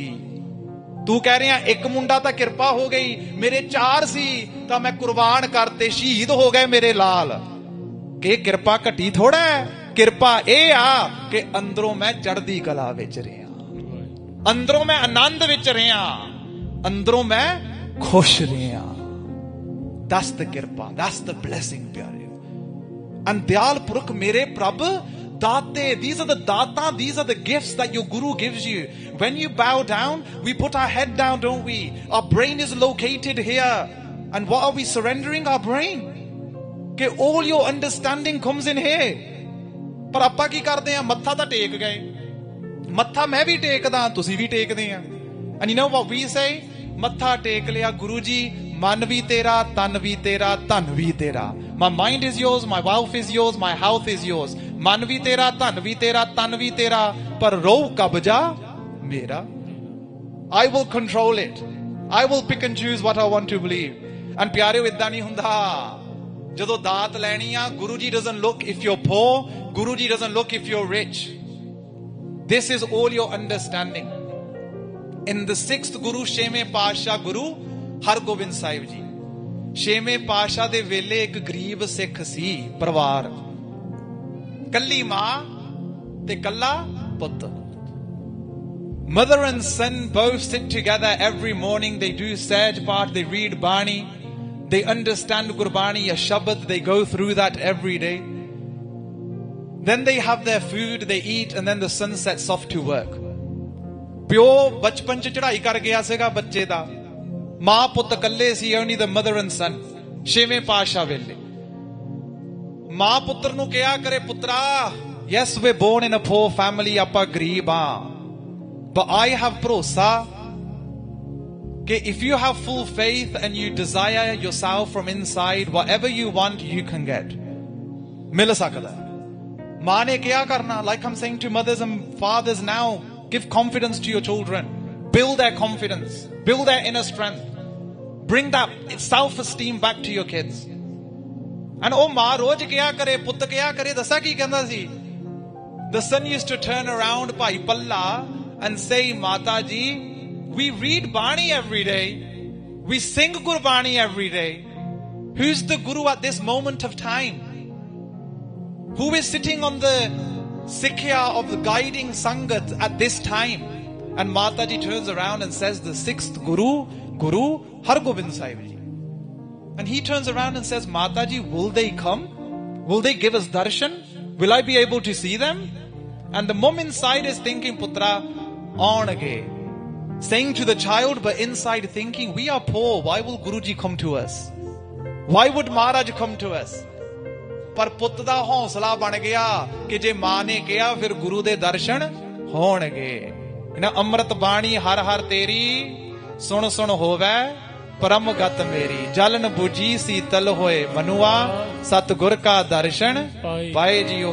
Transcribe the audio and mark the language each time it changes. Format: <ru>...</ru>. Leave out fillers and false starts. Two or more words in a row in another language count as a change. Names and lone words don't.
<pa>ਤੂੰ ਕਹਿ ਰਿਹਾ ਇੱਕ ਮੁੰਡਾ ਤਾਂ ਕਿਰਪਾ ਹੋ ਗਈ, ਮੇਰੇ 4 ਸੀ ਤਾਂ ਮੈਂ ਕੁਰਬਾਨ ਕਰਤੇ, ਸ਼ਹੀਦ ਹੋ ਗਏ ਮੇਰੇ ਲਾਲ। ਕਿ ਕਿਰਪਾ ਘਟੀ ਥੋੜਾ ਹੈ, ਕਿਰਪਾ ਇਹ ਆ ਕਿ ਅੰਦਰੋਂ ਮੈਂ ਚੜ੍ਹਦੀ ਕਲਾ ਵਿੱਚ ਰਿਹਾ, ਅੰਦਰੋਂ ਮੈਂ ਆਨੰਦ ਵਿੱਚ ਰਿਹਾ, ਅੰਦਰੋਂ ਮੈਂ ਖੁਸ਼ ਰਿਹਾ।</pa> <en>That's the kirpa, that's the blessing, pyare. And</en> <pa>ਦਇਆਲ ਪੁਰਖ, ਮੇਰੇ ਪ੍ਰਭ ਦਾਤੇ,</pa> <en>these are the data, these are the gifts that your Guru gives you. When you bow down, we put our head down, don't we? Our brain is located here. And what are we surrendering? Our brain. Okay, all your understanding comes in here.</en> <pa>ਪਰ ਆਪਾਂ ਕੀ ਕਰਦੇ ਆ? ਮੱਥਾ ਤਾਂ ਟੇਕ ਗਏ, ਮੱਥਾ ਮੈਂ ਵੀ ਟੇਕਦਾ, ਤੁਸੀਂ ਵੀ ਟੇਕਦੇ ਆ।</pa> <en>And you know what we say?</en> <pa>ਮੱਥਾ ਟੇਕ ਲਿਆ ਗੁਰੂ ਜੀ, ਮਨ ਵੀ ਤੇਰਾ, ਤਨ ਵੀ ਤੇਰਾ, ਧਨ ਵੀ ਤੇਰਾ।</pa> <en>My mind is yours, my wealth is yours, my health is yours.</en> <pa>ਮਨ ਵੀ ਤੇਰਾ, ਧਨ ਵੀ ਤੇਰਾ, ਤਨ ਵੀ ਤੇਰਾ, ਪਰ ਰੋਹ ਕਬਜ਼ਾ ਮੇਰਾ।</pa> <en>I will control it. I will pick and choose what I want to believe. And</en> <pa>ਪਿਆਰਿਓ ਏਦਾਂ ਨਹੀਂ ਹੁੰਦਾ। ਜਦੋਂ ਦਾਤ ਲੈਣੀ ਆ,</pa> <en>Guru Ji doesn't look if you're poor, Guru Ji doesn't look if you're rich. This is all your understanding. In the 6th Guru,</en> <pa>ਛੇਵੇਂ ਪਾਤਸ਼ਾਹ ਗੁਰੂ ਹਰਗੋਬਿੰਦ ਸਾਹਿਬ ਜੀ, ਛੇਵੇਂ ਪਾਤਸ਼ਾਹ ਦੇ ਵੇਲੇ ਇੱਕ ਗਰੀਬ ਸਿੱਖ ਸੀ ਪਰਿਵਾਰ, ਕੱਲੀ ਮਾਂ ਤੇ ਕੱਲਾ ਪੁੱਤ.</pa> <en>Mother and son both sit together every morning. They do Sahaj Path, they read Bani, they understand Gurbani, a Shabad, they go through that every day. Then they have their food, they eat, and then the son sets off to work.</en> <pa>ਪਿਓ ਬਚਪਨ ਚ ਚੜ੍ਹਾਈ ਕਰ ਗਿਆ ਸੀਗਾ ਬੱਚੇ ਦਾ, ਮਾਂ ਪੁੱਤ ਕੱਲੇ ਸੀ,</pa> <en>only the mother and son.</en> <pa>ਛੇਵੇਂ ਪਾਤਸ਼ਾਹ ਵੇਲੇ ਮਾਂ ਪੁੱਤਰ ਨੂੰ ਕਿਹਾ ਕਰੇ, ਪੁੱਤਰਾ,</pa> <en>yes we're born in a poor family,</en> <pa>ਆਪਾਂ ਗਰੀਬ ਆ,</pa> <en>but I have ਭਰੋਸਾ ਕਿ if you have full faith and you desire yourself from inside, whatever you want you can get.</en> <pa>ਮਿਲ ਸਕਦਾ. ਮਾਂ ਨੇ ਕਿਹਾ ਕਰਨਾ,</pa> <en>like I'm saying to mothers and fathers now, give confidence to your children, build their confidence, build their inner strength, bring that self-esteem back to your kids.</en> <pa>And ਉਹ ਮਾਂ ਰੋਜ਼ ਕਿਹਾ ਕਰੇ, ਪੁੱਤ ਕਿਹਾ ਕਰੇ. ਦੱਸਾਂ ਕੀ ਕਹਿੰਦਾ ਸੀ?</pa> <en>The son used to turn around</en> <pa>ਭਾਈ ਪੱਲਾ</pa> <en>and say, Mata ji, we read Bani every day, we sing Gurbani every day. Who's the Guru at this moment of time? Who is sitting on the Sikhya of the guiding Sangat at this time? And Mataji turns around and says, the 6th Guru, Guru Hargobind Sahib Ji. And he turns around and says, Mataji, will they come? Will they give us darshan? Will I be able to see them? And the mom inside is thinking, Putra, on again. Saying to the child, but inside thinking, we are poor. Why will Guruji come to us? Why would Maharaj come to us?</en> <pa>ਪਰ ਪੁੱਤ ਦਾ ਹੌਸਲਾ ਬਣ ਗਿਆ ਕਿ ਜੇ ਮਾਂ ਨੇ ਕਿਹਾ ਫਿਰ ਗੁਰੂ ਦੇ ਦਰਸ਼ਨ ਹੋਣਗੇ. ਨਾ ਅੰਮ੍ਰਿਤ ਬਾਣੀ ਹਰ ਹਰ ਤੇਰੀ, ਸੁਣ ਸੁਣ ਹੋਵੇ ਪਰਮ ਗਤ ਮੇਰੀ. ਜਲਨ ਬੁਝੀ ਸੀਤਲ ਹੋਏ ਮਨੁਆ, ਸਤਿਗੁਰ ਕਾ ਦਰਸ਼ਨ ਪਾਏ ਜੀਓ.</pa>